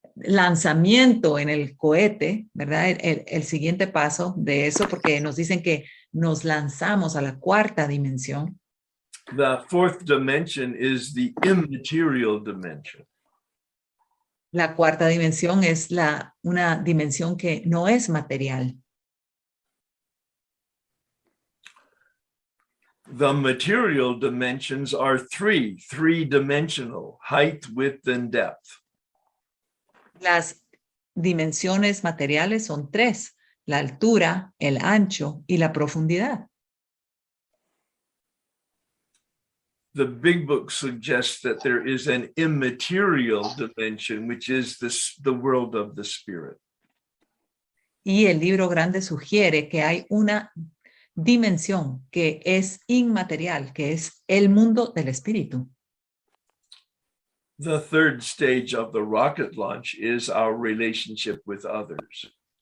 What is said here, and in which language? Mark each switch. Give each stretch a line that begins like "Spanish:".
Spanish: Lanzamiento en el cohete, ¿verdad? El siguiente paso de eso, porque nos dicen que nos lanzamos a la cuarta dimensión.
English: The fourth dimension is the immaterial dimension.
Spanish: La cuarta dimensión es una dimensión que no es material.
English: The material dimensions are three-dimensional, height, width, and depth.
Spanish: Las dimensiones materiales son 3, la altura, el ancho y la profundidad.
English: The big book suggests that there is an immaterial dimension, which is the world of the spirit.
Spanish: Y el libro grande sugiere que hay una dimensión que es inmaterial, que es el mundo del espíritu.
English: The third stage of the rocket launch is our relationship with others.